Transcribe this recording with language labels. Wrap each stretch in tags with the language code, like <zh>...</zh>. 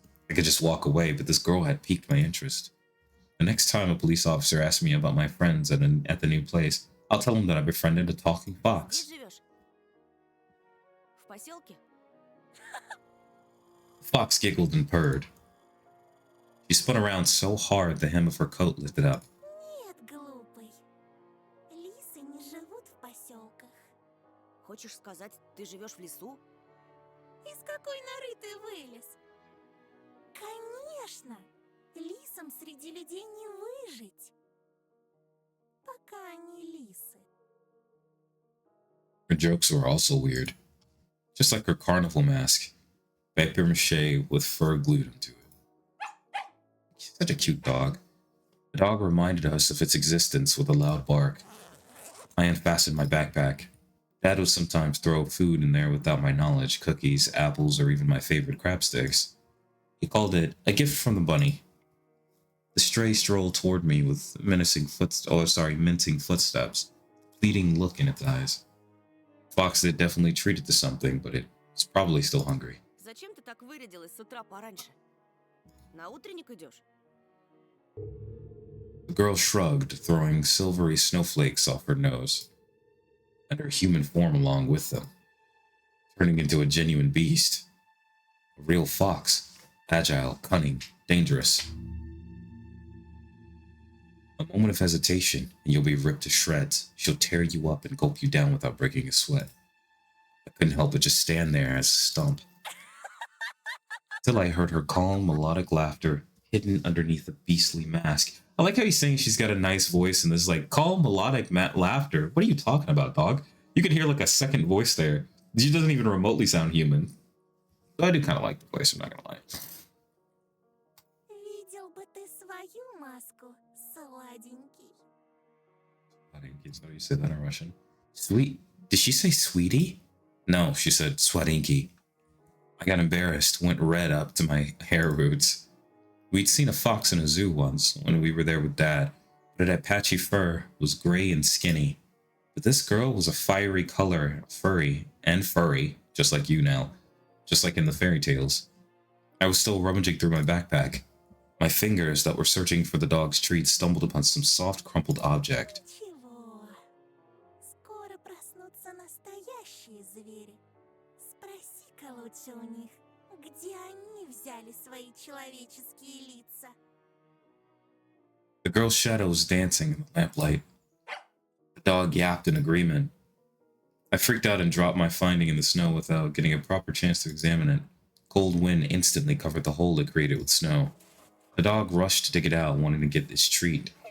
<en>I could just walk away, but this girl had piqued my interest. The next time a police officer asks me about my friends at the new place, I'll tell him that I befriended a talking</en> <ru>Здесь</ru> <en>fox.</en> <ru>живешь? В поселке?</ru> <en>The fox giggled and purred. She spun around so hard the hem of her coat lifted up.</en> <ru>Нет, глупый. Лисы не живут в поселках. Хочешь сказать, ты живешь в лесу? Из какой норы ты вылез? Конечно! Лисам среди людей не выжить. Пока они лисы.</ru> <en>Her jokes were also weird. Just like her carnival mask. Papier-mâché with fur glued onto it. Such a cute dog. The dog reminded us of its existence with a loud bark. I unfastened my backpack. Dad would sometimes throw food in there without my knowledge, cookies, apples, or even my favorite crab sticks. He called it a gift from the bunny. The stray strolled toward me with mincing footsteps, pleading look in its eyes. Fox had definitely treated to something, but it was probably still hungry.</en> <ru>Зачем ты так вырядилась с утра пораньше? На утренник идешь?</ru> <en>The girl shrugged, throwing silvery snowflakes off her nose, and her human form along with them, turning into a genuine beast. A real fox, agile, cunning, dangerous. A moment of hesitation, and you'll be ripped to shreds. She'll tear you up and gulp you down without breaking a sweat. I couldn't help but just stand there as a stump. Till I heard her calm, melodic laughter hidden underneath a beastly mask. I like how he's saying she's got a nice voice and this like calm, melodic laughter. What are you talking about, dog? You can hear like a second voice there. She doesn't even remotely sound human. But I do kind of like the voice, I'm not gonna lie.</en> <ru>Видел бы ты свою маску, сладенький.</ru> <en>I didn't get so you said that in Russian. Sweet. Did she say sweetie? No, she said swadinky. I got embarrassed, went red up to my hair roots. We'd seen a fox in a zoo once when we were there with Dad, but it had patchy fur, was gray and skinny. But this girl was a fiery color, furry, just like you now, just like in the fairy tales. I was still rummaging through my backpack. My fingers that were searching for the dog's treats stumbled upon some soft, crumpled object.</en> <ru>Чего? Скоро проснутся настоящие звери. Спроси-ка лучше у них, где они взяли свои человеческие лица.</ru> <en>The girl's shadow was dancing in the lamplight. The dog yapped in agreement. I freaked out and dropped my finding in the snow without getting a proper chance to examine it. Cold wind instantly covered the hole it created with snow. The dog rushed to dig it out, wanting to get its treat.</en>